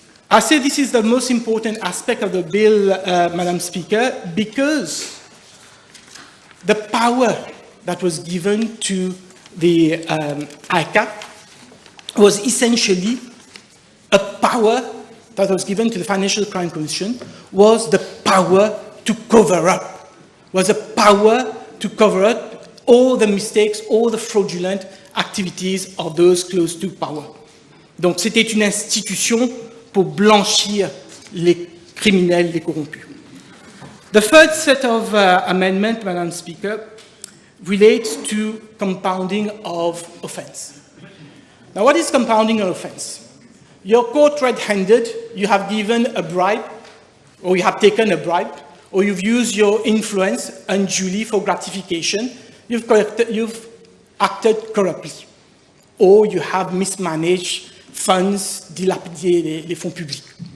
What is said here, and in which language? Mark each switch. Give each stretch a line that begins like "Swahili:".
English: I say this is the most important aspect of the bill, Madam Speaker, because the power that was given to the ICAC was essentially a power that was given to the Financial Crime Commission, was the power to cover up, was a power to cover up all the mistakes, all the fraudulent activities of those close to power.
French: Donc c'était une institution pour blanchir les criminels, les corrompus.
English: The third set of amendment, Madam Speaker, relates to compounding of offense. Now, what is compounding an offense? You're caught red-handed, you have given a bribe, or you have taken a bribe, or you've used your influence unduly for gratification, you've acted corruptly, or you have mismanaged funds,
French: dilapidé les fonds publics.